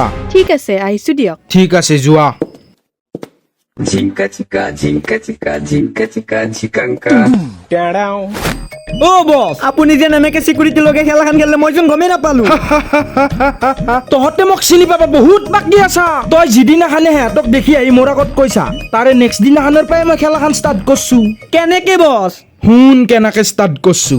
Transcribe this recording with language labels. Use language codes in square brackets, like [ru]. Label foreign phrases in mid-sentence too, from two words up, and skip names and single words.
[as] ঠিক আছে আহিছো দিয়ক ঠিক আছে যোৱা Jinka chika, jinka chika, jinka chika, chikanka. ও বস আপুনি যে এনেকে সিকিউৰিটি লগে খেলাখন খেললে মই যেন গমেই নাপালো তহঁতে মোক চিনি পাবা বহুত বাকী আছা তই যিদিনাখানে সিহঁতক দেখি আহি মোৰ আগত কৈছা তাৰে নেক্সট দিনাখনৰ পৰাই মই খেলাখন ষ্টাৰ্ট কৰছো কেনেকে বস শুন কেনেকে ষ্টাৰ্ট কৰছো